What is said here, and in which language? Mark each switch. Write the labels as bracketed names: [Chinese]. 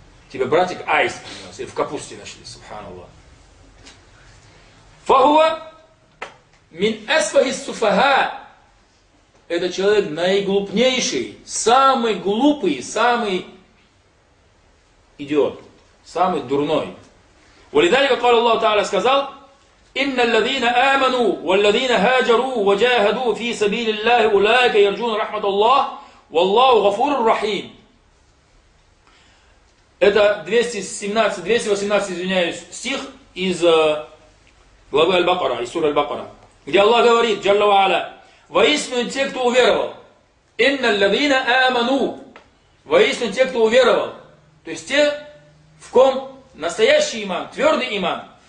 [Russian] Тебе братик аист принес, и в капусте нашли, субханаллах. [Arabic] Фахуа мин асфахи суфаха. [Russian] Этот человек наиглупнейший, самый глупый, самый идиот, самый дурной. [Arabic] Валидалика قال الله تعالى [Russian] сказал, [Arabic] إِنَّ الَّذِينَ آمَنُوا وَالَّذِينَ هَاجَرُوا وَجَاهَدُوا فِي سَبِيلِ اللَّهِ أُولَٰئِكَ يَرْجُونَ رَحْمَةَ اللَّهِ وَاللَّهُ غَفُورٌ رَحِيمٌ. [Russian] Это 218 стих из главы Аль-Бакара, из суры Аль-Бакара, где Аллах говорит, جَلَّ وَعَلَى, «Воистину те, кто уверовал». [Arabic] إِنَّ الَّذِينَ آمَنُوا. [Russian] «Воистину те, кто уверовал». То есть те, в ком настоящий иман, твердый иман.